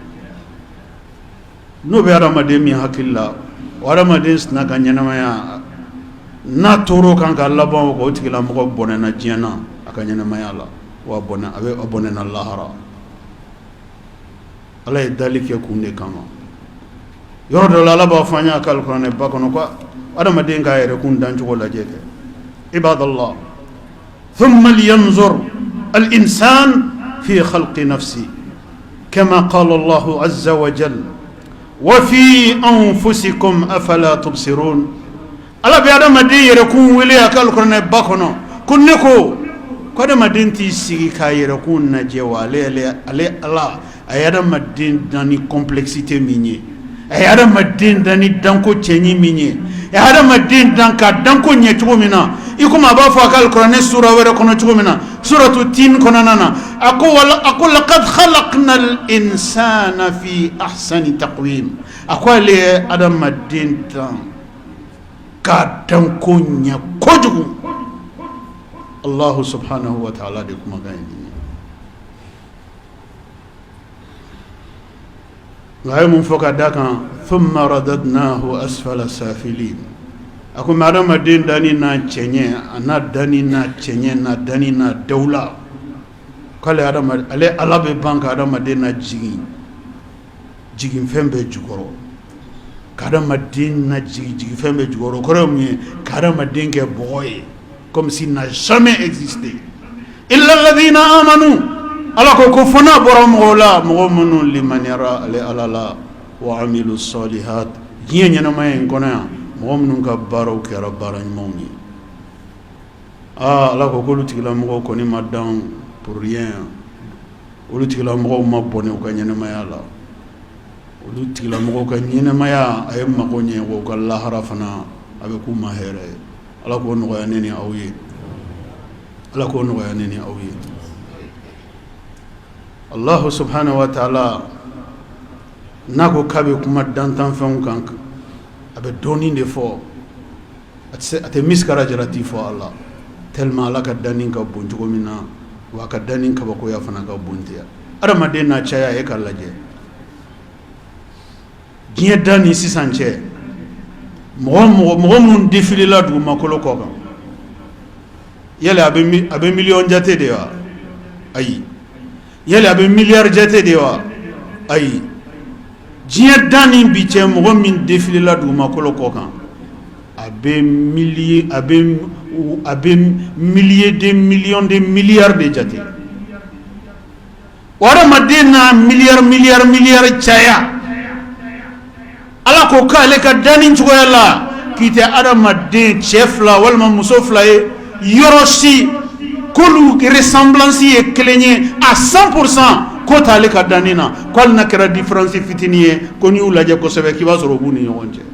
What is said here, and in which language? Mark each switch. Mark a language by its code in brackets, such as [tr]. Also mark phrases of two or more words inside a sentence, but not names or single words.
[bm] N'o bɛ adamaden min hakili la o adamaden sina ka ɲɛnamaya n'a tor'o kan ka laban o kan o tigilamɔgɔ bɔnɛna diɲɛ na a ka ɲɛnamaya la wa a bɔnɛna lahara. Ala ye dali kɛ kun de kama. Yɔrɔ dɔ la Ala b'a fɔ an ye a ka alikuranɛ ba kɔnɔ ko adamaden k'a yɛrɛ kun dancogo lajɛ kɛ. [ar] عباد الله، ثم لينظر الإنسان في خلق نفسه كما قال الله عز وجل وفي أنفسكم أفلا تبصرون. [bm] ala be adamaden yɛrɛ kun wele a ka alikuranɛ ba kɔnɔ ko ne ko adamaden t'i sigi k'a yɛrɛ kun lajɛ wa ale ala a ye adamaden dan ni complexité min ye a ye adamaden dan ni danko cɛɲi min ye a ye adamaden dan ka danko ɲɛ cogo min na i komi a b'a fɔ a ka alikuranɛ sura wɛrɛ kɔnɔ cogo min na suratu tin kɔnɔna na a ko [ar] لقد خلقنا الإنسان في أحسن تقويم. [bm] A ko ale ye adamaden dan k'a danko ɲɛ kojugu. [ar] الله سبحانه وتعالى [bm] de kumakan ye nin ye. nka a ye mun fɔ ka da kan [ar] ثم رددناه أسفل سافلين. [bm] A ko mɛ adamaden danni n'a cɛɲɛ a n'a danni n'a cɛɲɛ n'a danni n'a dawula k'ale ale ala bɛ ban ka adamaden na jigin fɛn bɛɛ jukɔrɔ ka adamaden na jigin fɛn bɛɛ jukɔrɔ. O kɔrɔ ye mun ye ka adamaden kɛ bɔgɔ ye [fr] comme s'il n'a jamais existé. [ar] إلا الذين آمنوا. [bm] Ala ko fɔ n'a bɔra mɔgɔw la mɔgɔ minnu limaniyara ale ala la [ar] وعملوا الصالحات [bm] diɲɛ ɲɛnamaya in kɔnɔ yan mɔgɔ minnu ka baaraw kɛra baara ɲumanw ye. Ala ko k'olu tigilamɔgɔw kɔni ma dan [fr] pour rien. [bm] Olu tigilamɔgɔw ma bɔnɛ u ka ɲɛnamaya la. Olu tigilamɔgɔw ka ɲɛnamaya a ye mago ɲɛ wa u ka lahara fana a bɛ k'u ma hɛrɛ ye. Ala k'o nɔgɔya ne ni aw ye. Ala k'o nɔgɔya ne ni aw ye. [ar] الله سبحانه وتعالى [bm] n'a ko k'a bɛ kuma dantanfɛnw kan a bɛ dɔɔnin de fɔ a tɛ miskara jarati fɔ a la tellement Ala ka danni ka bon cogo min na wa a ka danni kabakoya fana ka bon ten adamaden n'a caya e k'a lajɛ diɲɛ da ni sisan cɛ mɔgɔ minnu défilela dugumakolo kɔ kan yali a bɛ miliyɔn jate de wa ayi yali a bɛ miliyari jate de wa ayi diɲɛ da ni bi cɛ mɔgɔ min défilela dugumakolo kɔ kan a bɛ [fr] milliers de millions de milliards de [bm] jate o adamaden n'a miliyari caya Ala ko k'ale ka danni cogoya la k'i tɛ adamaden cɛ fila walima muso fila ye yɔrɔ si k'olu ressemblance ye kelen ye à 100% ko t'ale ka danni na ko hali n'a kɛra différence fitinin ye ko n'i y'u lajɛ kosɛbɛ k'i b'a sɔrɔ u b'u ni ɲɔgɔn cɛ.